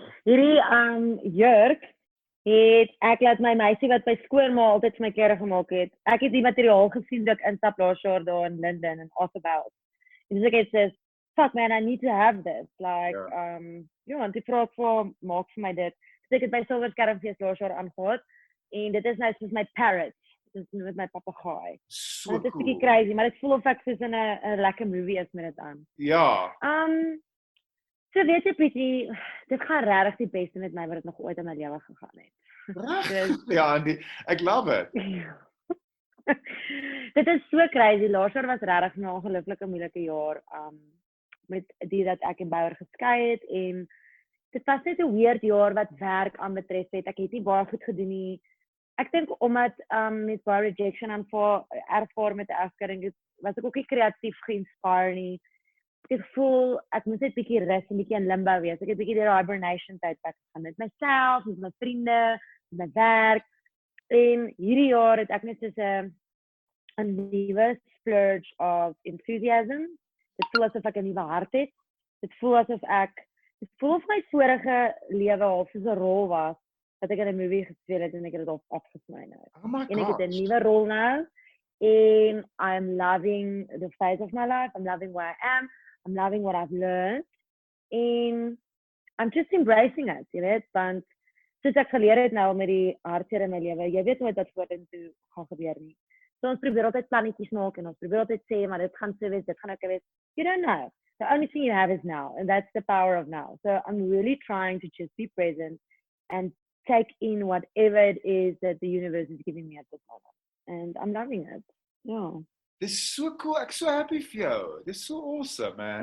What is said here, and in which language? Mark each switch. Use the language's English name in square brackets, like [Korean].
[Afrikaans] Hierdie jurk het ek laat my meisie wat by skoolma altyd vir my klere gemaak het. Ek het die materiaal gesien dat ek instap laas jaar daar in Linden en Osabel. En dus ek het sê, fuck man, I need to have this. Like, ja, en die vrou vir maak vir my dit. Dus ek het by Silver Skermfees laas jaar aangehad. En dit is nou soos my parrot. Dit is met my papegaai. So cool. Dit is bietjie [English] cool. [Afrikaans] crazy, maar dit voel of ek soos in 'n lekker movie is met dit aan. Ja. So weet jy Pietie, dit gaan regtig die beste met my wat dit nog ooit in my lewe gegaan het. Ja, ek love it. Dit is so crazy. Laas jaar was regtig 'n ongelooflike moeilike jaar met die dat ek en Bouwer geskei het en dit was net 'n weird jaar wat werk aanbetref het. Ek het nie baie goed gedoen nie. Ek dink omdat met baie rejection ervaar met die afkering was ek ook nie kreatief geïnspireerd nie. Ek voel ek moet net bietjie rus en bietjie in limbo wees. Ek het bietjie deur hibernation tydperk gegaan met myself, met my vriende, met my werk. En hierdie jaar het ek net soos 'n nuwe splurge of enthusiasm. Dit voel asof ek 'n nuwe hart het. Dit voel of my vorige lewe half soos 'n rol was dat ek in 'n movie gespeel het en ek het dit afgesny nou. [English] Oh my [Afrikaans] En ek het 'n [English] gosh. [Afrikaans] nuwe rol nou. [English] And I'm loving the phase of my life. I'm loving where I am. I'm loving what I've learned. [Afrikaans] And I'm just embracing it, jy weet, want soos ek geleer het nou met die hartseer in my lewe, jy weet nooit wat vorentoe gaan gebeur nie. So ons probeer altyd plannetjies maak en ons probeer altyd sê, maar dit gaan so wees, dit gaan ook wees. You don't know. [English] The only thing you have is now, and that's the power of now. So I'm really trying to just be present and take in whatever it is that the universe is giving me at this moment. And I'm loving it. Yeah. [Afrikaans] Dis so cool, ek's so happy vir jou. Dis so awesome, man.